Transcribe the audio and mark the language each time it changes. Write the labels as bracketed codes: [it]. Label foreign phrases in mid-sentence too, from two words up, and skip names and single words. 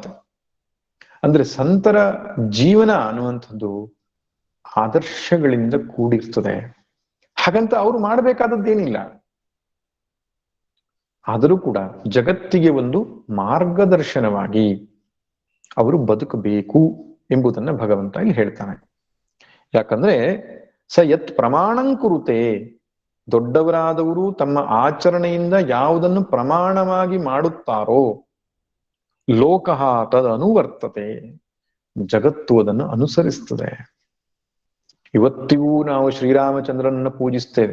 [kn] ಅಂದ್ರೆ ಸಂತರ ಜೀವನ ಅನ್ನುವಂಥದ್ದು ಆದರ್ಶಗಳಿಂದ ಕೂಡಿರ್ತದೆ. ಹಾಗಂತ ಅವ್ರು ಮಾಡ್ಬೇಕಾದದ್ದೇನಿಲ್ಲ. ಆದರೂ ಕೂಡ ಜಗತ್ತಿಗೆ ಒಂದು ಮಾರ್ಗದರ್ಶನವಾಗಿ ಅವರು ಬದುಕಬೇಕು ಎಂಬುದನ್ನ ಭಗವಂತ ಇಲ್ಲಿ ಹೇಳ್ತಾನೆ. [sa] ಯಾಕಂದ್ರೆ ಸ ಯತ್ ಪ್ರಮಾಣಂ ಕುರುತೆ, [kn] ದೊಡ್ಡವರಾದವರು ತಮ್ಮ ಆಚರಣೆಯಿಂದ ಯಾವುದನ್ನು ಪ್ರಮಾಣವಾಗಿ ಮಾಡುತ್ತಾರೋ [sa] ಲೋಕಃ ತದ್ ಅನುವರ್ತತೆ, [kn] ಜಗತ್ತು ಅದನ್ನು ಅನುಸರಿಸ್ತದೆ. ಇವತ್ತಿಗೂ ನಾವು ಶ್ರೀರಾಮಚಂದ್ರನನ್ನ ಪೂಜಿಸ್ತೇವೆ.